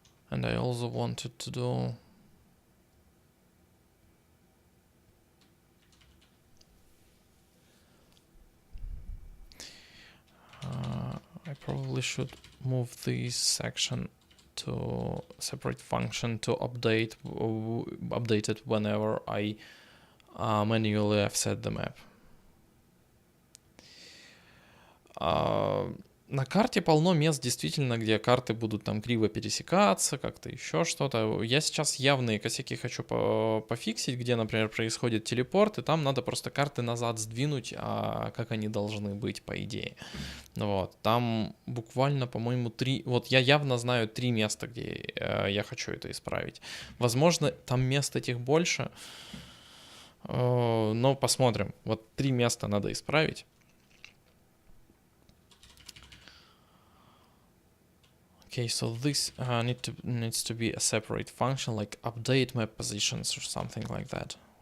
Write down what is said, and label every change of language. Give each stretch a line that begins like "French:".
English: And I also wanted to do I probably should move this section to separate function to update it whenever I manually offset the map.
Russian: На карте полно мест, действительно, где карты будут там криво пересекаться, как-то еще что-то. Я сейчас явные косяки хочу пофиксить, где, например, происходит телепорт, и там надо просто карты назад сдвинуть, как они должны быть, по идее. Вот. Там буквально, по-моему, 3... Вот я явно знаю 3 места, где я хочу это исправить. Возможно, там мест этих больше, но посмотрим. Вот 3 места надо исправить.
English: Okay, so this needs to be a separate function, like update map positions or something like that.